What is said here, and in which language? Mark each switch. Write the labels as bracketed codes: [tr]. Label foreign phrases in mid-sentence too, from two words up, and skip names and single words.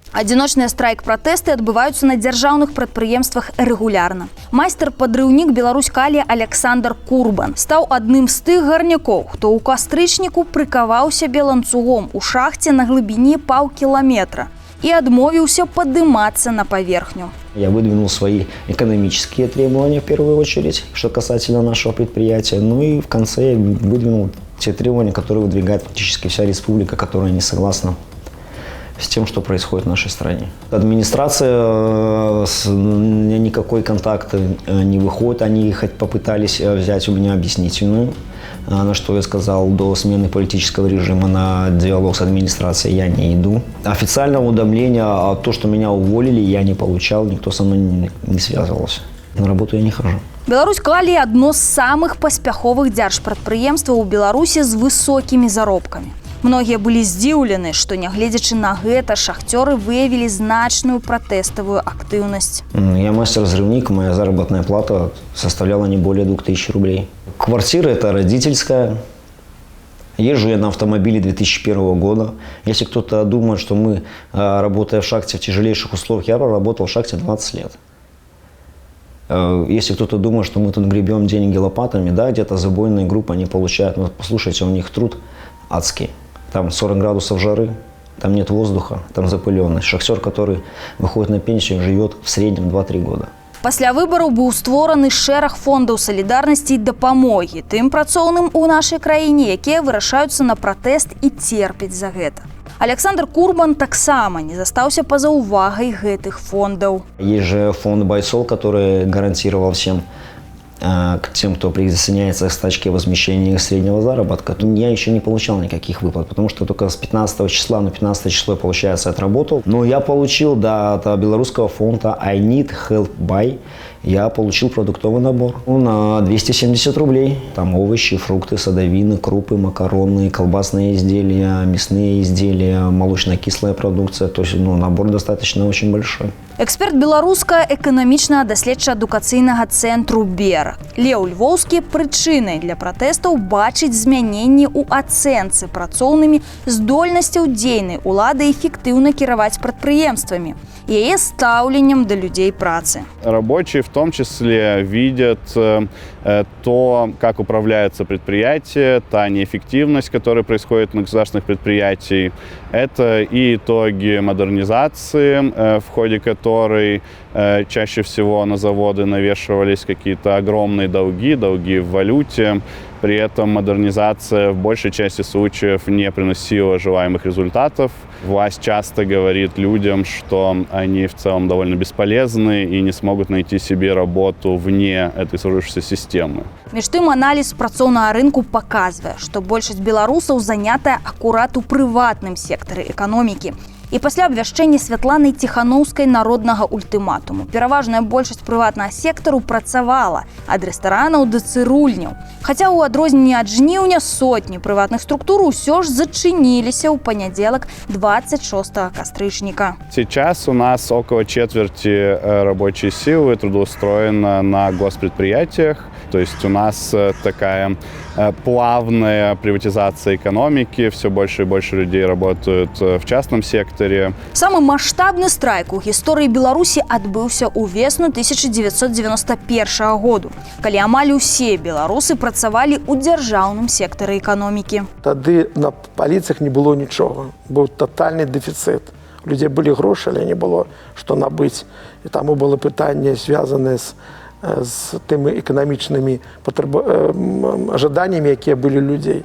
[be] Адзіночныя страйк-пратэсты адбываюцца на дзяржаўных прадпрыемствах рэгулярна. Майстар-падрыўнік Беларусь-Калія Александр Курбан стаў адным з тых гарнякоў, хто ў кастрычніку прыкаваў сябе ланцугом у шахце на глыбіні паўкіламетра и адмовіўся падымацца на паверхню. [ru] Я выдвинул свои экономические требования в первую очередь, что касательно нашего предприятия. Ну и в конце я выдвинул те требования, которые выдвигает практически вся республика, которая не согласна с тем, что происходит в нашей стране. Администрация никакой контакт не выходит. Они хоть попытались взять у меня объяснительную, на что я сказал, до смены политического режима на диалог с администрацией я не иду. Официального уведомления, то, что меня уволили, я не получал, никто со мной не связывался. На работу я не хожу. [be] Беларусь-Калія – адно з самых паспяховых дзяржпрадпрыемстваў у Беларусі з высокімі заробкамі. Многія былі здзіўлены, што нягледзячы на гэта шахцёры выявілі значную пратэставую актыўнасць. [ru] Я мастер-взрывник, моя заработная плата составляла не более 2000 рублей. Квартира это родительская. Езжу я на автомобиле 2001 года. Если кто-то думает, что мы, работая в шахте в тяжелейших условиях, я проработал в шахте 20 лет. Если кто-то думает, что мы тут гребем деньги лопатами, да, где-то забойные группы они получают, но послушайте, у них труд адский. Там 40 градусов жары, там нет воздуха, там запыленность. Шахтер, который выходит на пенсию, живет в среднем 2-3 года. [be] Пасля выбараў быў створаны шэраг фондаў салідарнасці і дапамогі тым працоўным у нашай краіне, якія вырашаюцца на пратэст і терпяць за гэта. Александр Курбан таксама не застаўся па-за увагай гэтых фондаў. [ru] Есть же фонд «Байсол», который гарантировал всем, к тем, кто присоединяется к стачке, возмещения их среднего заработка. Я еще не получал никаких выплат, потому что только с 15 числа, на 15 число, получается, отработал. Но я получил, да, от белорусского фонда I Need Help Buy, я получил продуктовый набор на 270 рублей. Там овощи, фрукты, садовины, крупы, макароны, колбасные изделия, мясные изделия, молочно-кислая продукция. То есть, набор достаточно очень большой. [be] Эксперт беларускага эканамічна-даследча-адукацыйнага цэнтру «Бер» Леў Львоўскі прычынай для пратэстаў бачыць змяненні ў ацэнцы працоўнымі здольнасцяў дзейнай улады эфектыўна кіраваць прадпрыемствамі, яе стаўленнем да людзей працы. [ru] Рабочие в том числе видят то, как управляется предприятие, та неэффективность, которая происходит на государственных предприятиях. Это и итоги модернизации, в ходе которой чаще всего на заводы навешивались какие-то огромные долги в валюте. При этом модернизация в большей части случаев не приносила желаемых результатов. Власть часто говорит людям, что они в целом довольно бесполезны и не смогут найти себе работу вне этой сложившейся системы. [be] Між тым, аналіз працоўнага рынку паказвае, што большасць беларусаў занятая акурат у прыватным сектары эканомікі. І пасля абвяшчэння Святланай Ціханаўскай народнага ультыматуму пераважная большасць прыватнага сектару працавала ад рэстаранаў да цырульняў. Хаця ў адрозненне ад жніўня сотні прыватных структур усё ж зачыніліся ў панядзелак 26 кастрычніка. [ru] Сейчас у нас около четверти рабочей силы трудоустроено на госпредприятиях. То есть у нас такая плавная приватизация экономики, все больше и больше людей работают в частном секторе. [be] Самы маштабны страйк у гісторыі Беларусі адбыўся ў весну 1991 году, калі амаль усе беларусы працавалі ў дзяржаўным сектары эканомікі. Тады на паліцах не было нічога, быў татальны дэфіцыт. У людзей былі грошы, але не было што набыць. І таму было пытанне, звязанае з тымі эканамічнымі ожиданнями, якія былі людзей.